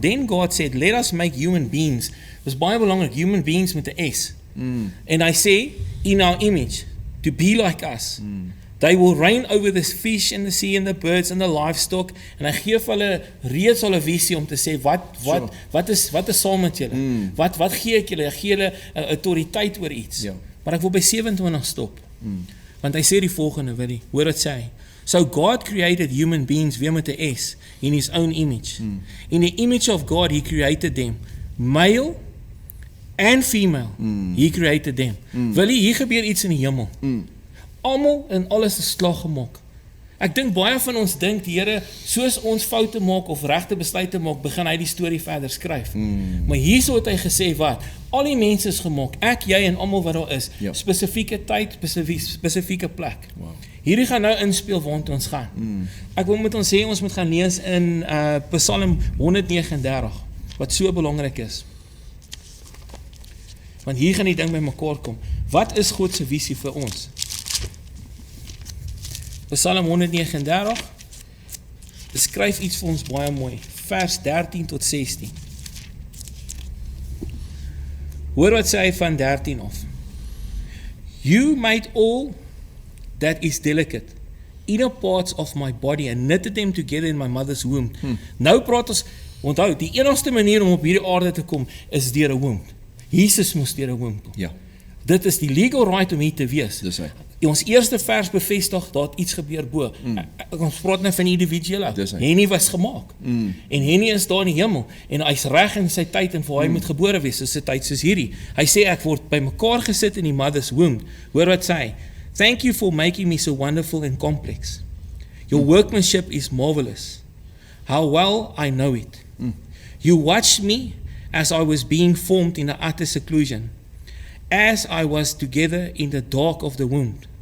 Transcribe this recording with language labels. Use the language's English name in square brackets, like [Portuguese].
[English] Then God said, let us make human beings. [Afrikaans] Dis baie belangrik, [English] human beings [Afrikaans] met 'n S. En hy sê, [English] in our image, to be like us. They will reign over the fish and the sea and the birds and the livestock. [Afrikaans] En hy gee vir hulle reeds al 'n visie om te sê, wat is saam met julle? Wat gee ek julle? Ek gee julle 'n autoriteit oor iets. Ja. Maar ek wil by 27 stop. Want hy sê die volgende, hoor wat sê hy. [English] So God created human beings, [Afrikaans] weer met 'n S, [English] in his own image. In the image of God, he created them. Male and female, he created them. [Afrikaans] Hier gebeur iets in die hemel. Almal en alles is slag gemaak. Ek dink baie van ons dink die Here, soos ons foute maak of regte besluite maak, begin hy die storie verder skryf. Maar hierso het hy gesê wat? Al die mense is gemaak, ek, jy en almal wat daar is, Ja. spesifieke tyd, spesifieke plek. Wow. Hierdie gaan nou inspeel waantoe ons gaan. Ek wil met ons sê, ons moet gaan lees in Psalm 139, wat so belangrik is. Want hier gaan die ding by mekaar kom. Wat is God se visie vir ons? Psalm 139 beskryf iets vir ons baie mooi. Vers 13 tot 16. Hoor wat sê hy van 13 af. [English] You made all that is delicate, inner parts of my body and knitted them together in my mother's womb. [Afrikaans] Nou praat ons, onthou, die enigste manier om op hierdie aarde te kom is deur 'n womb. Jesus moes deur 'n womb kom. Ja, Dit is die legal right om hier te wees. dis hy. Ons eerste vers bevestig dat iets gebeur bo. Ons praat nou van die individuele. Dis hy. Henny was gemaak. En Henny is daar in die hemel en hy's reg in sy tyd en vir hy moet gebore wees, soos 'n tyd soos hierdie. Hy sê ek word bymekaar gesit in die [English] mother's womb. [Afrikaans] Hoor wat sê hy? [English] Thank you for making me so wonderful and complex. Your workmanship is marvelous. How well I know it. You watched me as I was being formed in the utter seclusion, as I was together in the dark of the womb.